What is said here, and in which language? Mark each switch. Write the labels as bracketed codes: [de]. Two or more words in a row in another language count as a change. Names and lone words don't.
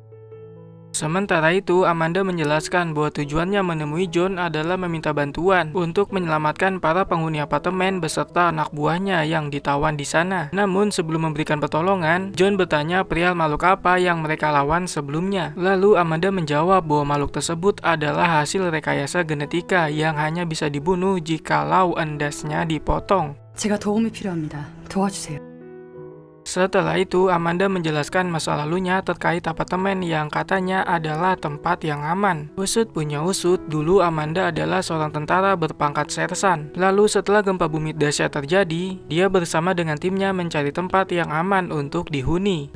[id] Sementara itu, Amanda menjelaskan bahwa tujuannya menemui John adalah meminta bantuan untuk menyelamatkan para penghuni apartemen beserta anak buahnya yang ditawan di sana. Namun sebelum memberikan pertolongan, John bertanya perihal makhluk apa yang mereka lawan sebelumnya. Lalu Amanda menjawab bahwa makhluk tersebut adalah hasil rekayasa genetika yang hanya bisa dibunuh jikalau endasnya dipotong. [ko] 제가 도움이 필요합니다. 도와주세요. [id] Setelah itu, Amanda menjelaskan masa lalunya terkait apartemen yang katanya adalah tempat yang aman. Usut punya usut, dulu Amanda adalah seorang tentara berpangkat sersan. Lalu setelah gempa bumi dahsyat terjadi, dia bersama dengan timnya mencari tempat yang aman untuk dihuni.